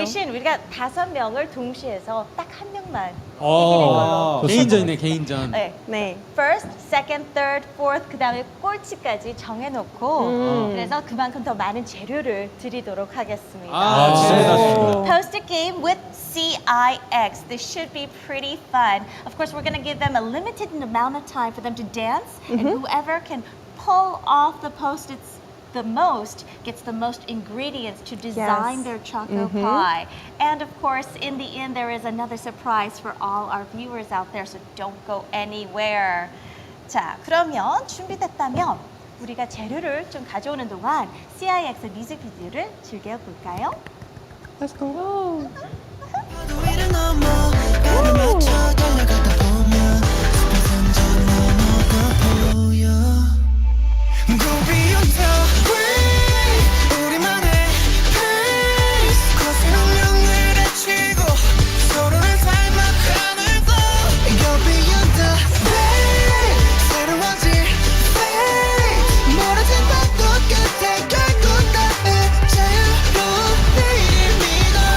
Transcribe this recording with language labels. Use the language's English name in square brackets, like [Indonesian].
[Korean] 대신 우리가 5명을 동시에서 딱 한 명만 이기는 걸로. 개인전이네, 개인전. 네. 네. [English] First, second, third, fourth [Korean] 그다음에 꼴찌까지 정해놓고 그래서 그만큼 더 많은 재료를 드리도록 하겠습니다. 진짜 잘하셨습니다. [English] Post-it game with CIX. This should be pretty fun. Of course, we're going to give them a limited amount of time for them to dance, and whoever can pull off the post-its the most gets the most ingredients to design Yes. their choco pie. And of course, in the end, there is another surprise for all our viewers out there, so don't go anywhere. [Korean] 자, 그러면 준비됐다면 우리가 재료를 좀 가져오는 동안 CIX 뮤직비디오를 즐겨볼까요? [English] Let's go. [Korean] 파도 위를 넘어 발을 맞춰 달려가다 보면 숲에선 저 너머가 보여 [English] Go beyond the way [Korean] 우리만의 pace 거센 운명을 헤치고 서로를 닮아 하늘도 Go beyond the way 새로워질 fate 멀어진 밤도 끝에 결국 나의 자유로운 내일 믿어